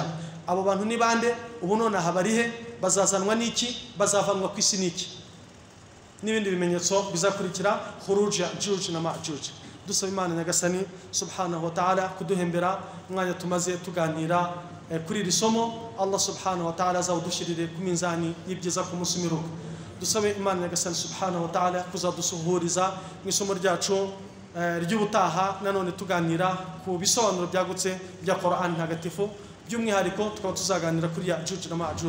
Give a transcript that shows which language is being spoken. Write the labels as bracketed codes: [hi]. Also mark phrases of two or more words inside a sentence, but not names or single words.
[rw] Abo bantu ni bande? Ubu none habarihe? Bazazanwa n'iki? Bazavanwa ku isi n'iki? N'ibindi bimenyetso bizakurikira Khuruj Ya'juj na Ma'juj. Dusaba Imana Nyagasani [ar] سبحانه وتعالى [rw] kuduhembera umwanya tumaze tuganira kuri iri somo. Allah [ar] سبحانه وتعالى [rw] azawudushirire ku minzani y'ibyiza ku munsi w'imperuka. Dusabe Imana Nyagasani [ar] سبحانه وتعالى [rw] kuzadusuhuriza mu isomo ryacu ry'ubutaha, nanone tuganira ku bisobanuro byagutse bya Qur'an ntagatifu, by'umwihariko tukaba tuzaganira kuri Ya'juj na Ma'juj.